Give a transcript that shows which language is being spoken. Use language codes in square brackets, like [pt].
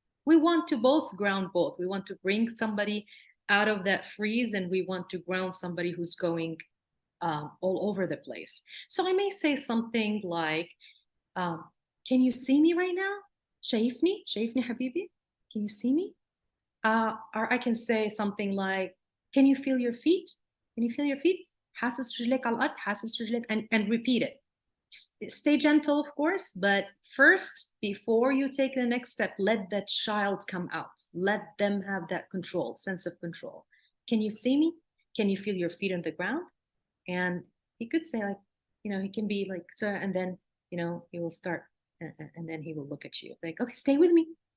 [en] We want to both ground both. We want to bring somebody out of that freeze, and we want to ground somebody who's going all over the place. So I may say something like, can you see me right now? [ar] شايفني حبيبي? [en] Can you see me? Or I can say something like, can you feel your feet? Can you feel your feet? [ar] حاسس رجلك على الأرض, حاسس رجلك, [en] and repeat it. Stay gentle, of course, but first, before you take the next step, let that child come out. Let them have that control, sense of control. Can you see me? Can you feel your feet on the ground? And he could say, like, you know, he can be like, so, and then, you know, he will start, and then he will look at you like, okay, stay with me.